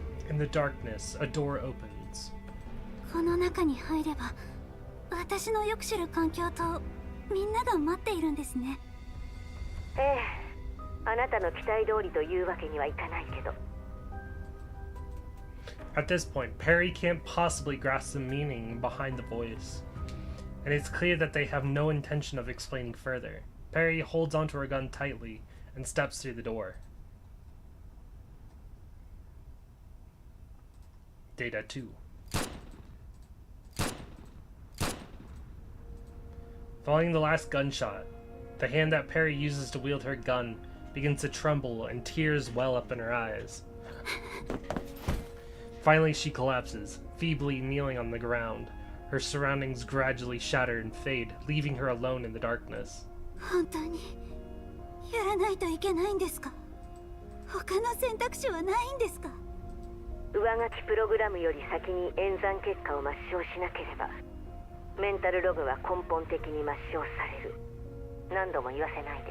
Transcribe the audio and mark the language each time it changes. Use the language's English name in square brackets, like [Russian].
[English] In the darkness, a door opens. [Japanese] この中に入れば私のよく知る環境とみんなが待っているんですね。ええ、あなたの期待通りというわけにはいかないけど。 [English] At this point, Perry can't possibly grasp the meaning behind the voice, and it's clear that they have no intention of explaining further. Perry holds onto her gun tightly and steps through the door. Data 2. Following the last gunshot, the hand that Perry uses to wield her gun begins to tremble and tears well up in her eyes. Finally, she collapses, feebly kneeling on the ground. Her surroundings gradually shatter and fade, leaving her alone in the darkness. [Japanese] 本当にやらないといけないんですか？他の選択肢はないんですか？上書きプログラムより先に演算結果を抹消しなければメンタルログは根本的に抹消される。何度も言わせないで。